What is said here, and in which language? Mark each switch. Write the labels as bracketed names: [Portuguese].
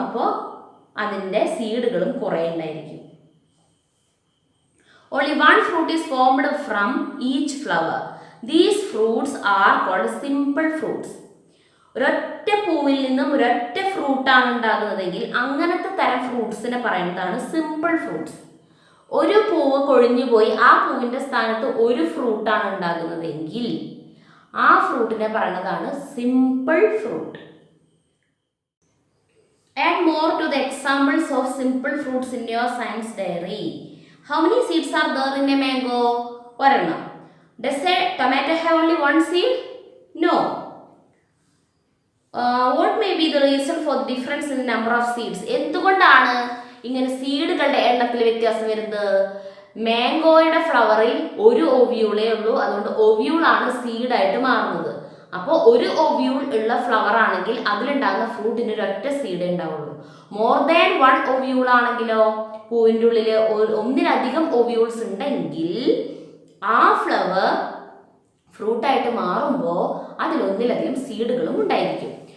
[Malayalam] അപ്പോൾ അതിൻ്റെ സീഡുകളും കുറേ ഉണ്ടായിരിക്കും. [English] Only one fruit is formed from each flower. These fruits are called simple fruits. [Malayalam] ഒരൊറ്റ പൂവിൽ നിന്നും ഒരൊറ്റ ഫ്രൂട്ടാണ് ഉണ്ടാകുന്നതെങ്കിൽ അങ്ങനത്തെ തരം ഫ്രൂട്ട്സിനെ പറയുന്നതാണ് സിമ്പിൾ ഫ്രൂട്ട്സ്. ഒരു പൂവ് കൊഴിഞ്ഞു പോയി ആ പൂവിൻ്റെ സ്ഥാനത്ത് ഒരു ഫ്രൂട്ടാണ് ഉണ്ടാകുന്നതെങ്കിൽ ആ ഫ്രൂട്ടിനെ പറയുന്നതാണ് simple fruit. [English] Add more to the examples of simple fruits in your science diary. How many seeds are there in a mango? [Malayalam] ഒരെണ്ണം. [English] Does a tomato have only one seed? No. What may be the reason for the difference in the number of seeds? [Malayalam] എന്തുകൊണ്ടാണ് ഇങ്ങനെ സീഡുകളുടെ എണ്ണത്തിൽ വ്യത്യാസം വരുന്നത്? മാംഗോയുടെ ഫ്ലവറിൽ ഒരു ഒവിയൂളേ ഉള്ളൂ, അതുകൊണ്ട് ഒവിയൂളാണ് സീഡായിട്ട് മാറുന്നത്. അപ്പോൾ ഒരു ഒവിയൂൾ ഉള്ള ഫ്ലവർ ആണെങ്കിൽ അതിലുണ്ടാകുന്ന ഫ്രൂട്ടിന് ഒരൊറ്റ സീഡേ ഉണ്ടാവുള്ളൂ. [English] more than one [Malayalam] ഒവിയൂൾ ആണെങ്കിലോ, പൂവിൻ്റെ ഉള്ളിൽ ഒന്നിലധികം ഒവിയൂൾസ് ഉണ്ടെങ്കിൽ ആ ഫ്ലവർ ഫ്രൂട്ടായിട്ട് മാറുമ്പോൾ അതിലൊന്നിലധികം സീഡുകളും ഉണ്ടായിരിക്കും.